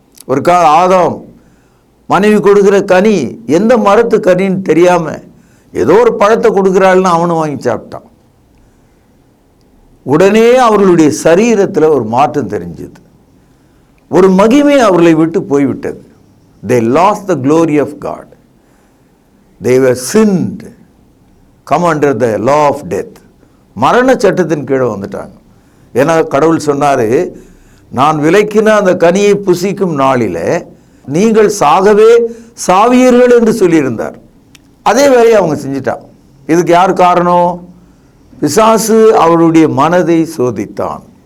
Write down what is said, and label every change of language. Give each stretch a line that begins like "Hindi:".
Tamil: ஒரு ஆதாம் மனைவி கொடுக்குற கனி எந்த மரத்து கனின்னு தெரியாமல் ஏதோ ஒரு பழத்தை கொடுக்குறாள்னு அவனும் வாங்கி சாப்பிட்டான். உடனே அவர்களுடைய சரீரத்தில் ஒரு மாற்றம் தெரிஞ்சது, ஒரு மகிமை அவர்களை விட்டு போய்விட்டது.
English: They lost the glory of God. They were sinned, come under the law of death.
Tamil: மரண சட்டத்தின் கீழே வந்துட்டாங்க. ஏன்னா கடவுள் சொன்னார், நான் விலக்கின அந்த கனியை புசிக்கும் நாளில் நீங்கள் சாகவே சாவியர்கள் என்று சொல்லியிருந்தார். அதே வேலையை அவங்க செஞ்சிட்டான். இதுக்கு யார் காரணம்? பிசாசு அவருடைய மனதை சோதித்தான்.